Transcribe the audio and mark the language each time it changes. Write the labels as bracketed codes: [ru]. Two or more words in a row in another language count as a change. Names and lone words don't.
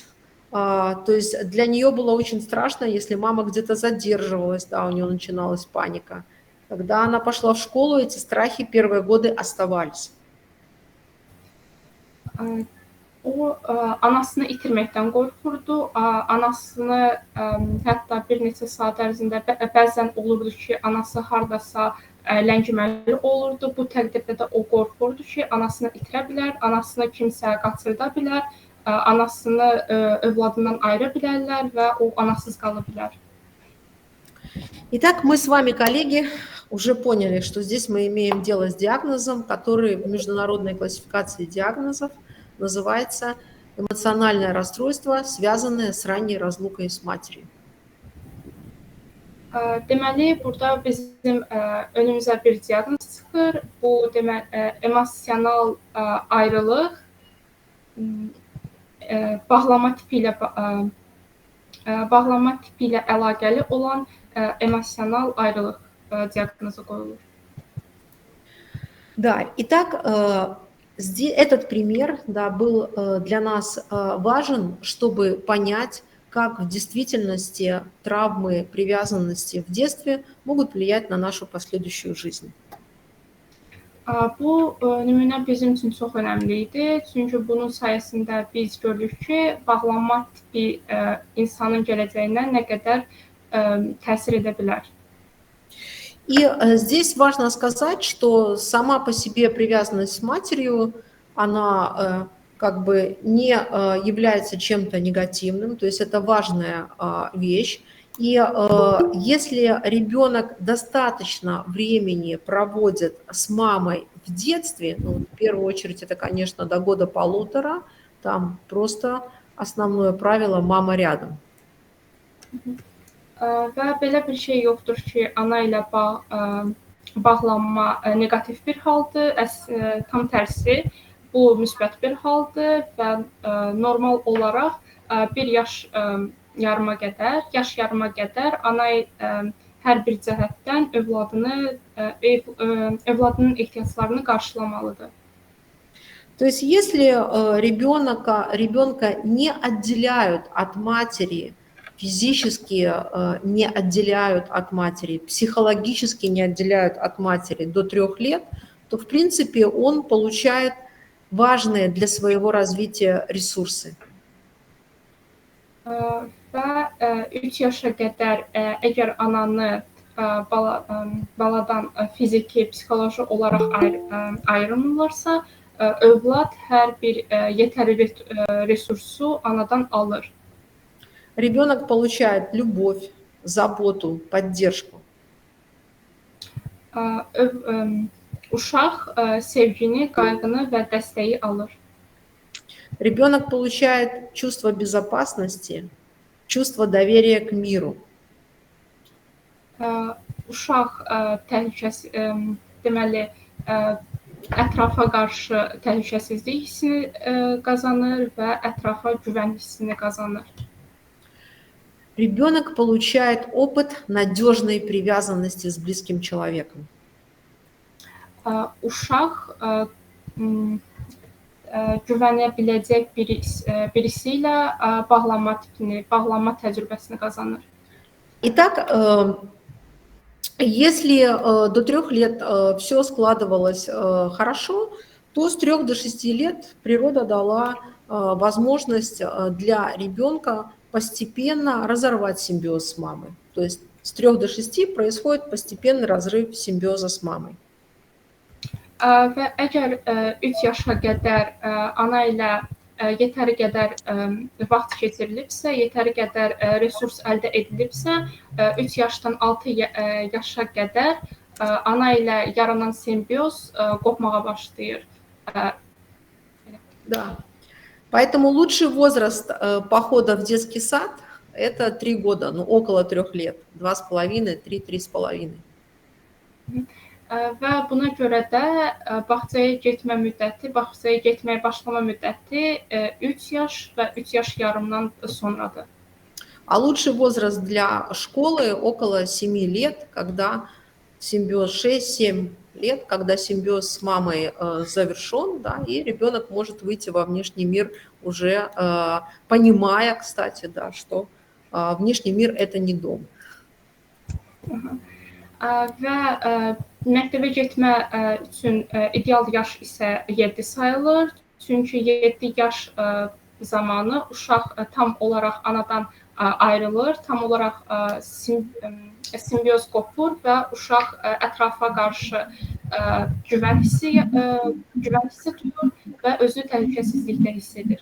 [ru] То есть для нее было очень страшно, если мама где-то задерживалась, да, у нее начиналась паника. Когда она пошла в школу, эти страхи первые годы оставались. [az] O anasını itirməkdən qorxurdu. Anasını hətta bir neçə saat ərzində bəzən olurdu ki, anası hardasa ləngiməli olurdu. Bu təqdirdə də o qorxurdu ki, anasını itirə bilər, anasını kimsə qaçırda bilər, anasını övladından ayıra bilərlər və o anasız qala bilər. [ru] Итак, мы с вами, коллеги, уже поняли, что здесь мы имеем дело с диагнозом, который в международной классификации диагнозов называется эмоциональное расстройство, связанное с ранней разлукой с матерью. [az] Deməli, burada bizim önümüzə bir diaqnoz çıxır. Bu emosional ayrılıq bağlama tipi ilə əlaqəli olan emosional ayrılıq diaqnozu qoyulur. [ru] Да, итак, этот пример, да, был для нас важен, чтобы понять, как в действительности травмы привязанности в детстве могут влиять на нашу последующую жизнь. [az] Bu nümunə bizim üçün çox önəmli idi. Çünki bunun sayəsində biz gördük ki, bağlanma tipi insanın gələcəyinə nə qədər təsir edə bilər. [ru] И здесь важно сказать, что сама по себе привязанность с матерью, она как бы не является чем-то негативным, то есть это важная вещь. И если ребенок достаточно времени проводит с мамой в детстве, ну, в первую очередь это, конечно, до года-полутора, там просто основное правило «мама рядом». [az] Və belə bir şey yoxdur ki, ana ilə bağlanma negativ bir haldır, tam tərsi. bu müsbət bir haldır və normal olaraq 1 yaş yarıma qədər ana hər bir cəhətdən övladının ehtiyaclarını qarşılamalıdır. [ru] То есть если ребенка не отделяют от матери, физически не отделяют от матери, психологически не отделяют от матери до 3 лет, то в принципе он получает важные для своего развития ресурсы. [az] Və 3 yaşa qədər əgər ananı baladan fiziki, psixoloji olaraq ayrılmırlarsa, övlad hər bir yetərli resursu anadan alır. [ru] Ребенок получает любовь, заботу, поддержку. [az] Uşaq sevgini, qayğını və dəstəyi alır. [ru] Ребенок получает чувство безопасности, чувство доверия к миру. [az] Uşaq təhlükəsiz, deməli, ətrafa qarşı təhlükəsizlik hissini qazanır və ətrafa güvən hissini qazanır. [ru] Ребенок получает опыт надежной привязанности с близким человеком. [az] Uşaq güvənə biləcək birisi ilə bağlanma təcrübəsini qazanır. [ru] Итак, если до 3 лет все складывалось хорошо, то с 3 до 6 лет природа дала возможность для ребенка постепенно разорвать симбиоз с мамой. То есть с 3 до 6 происходит постепенный разрыв симбиоза с мамой. [az] Və əgər 3 yaşa qədər ana ilə yetəri qədər vaxt keçirilibsə, yetəri qədər resurs əldə edilibsə, 3 yaşdan 6 yaşa qədər ana ilə yaranan simbiyoz qopmağa başlayır. [ru] Да. Поэтому лучший возраст похода в детский сад – это 3 года, ну около 3 лет, 2,5, 3,5. [az] Və buna görə də bağçaya getməyə başlama müddəti 3 yaş və 3 yaş yarımdan sonradır. [ru] А лучший возраст для школы около 7 лет, когда симбиоз 6-7 лет, когда симбиоз с мамой завершен, да, и ребенок может выйти во внешний мир уже понимая, кстати, да, что внешний мир – это не дом. [az] Və məktəbə getmə üçün ideal yaş isə 7 sayılır. Çünki 7 yaş zamanı uşaq tam olaraq anadan ayrılır, tam olaraq simbiyoz qopur və uşaq ətrafa qarşı güvən hissi duyur və özü təhlükəsizlikdə hiss edir.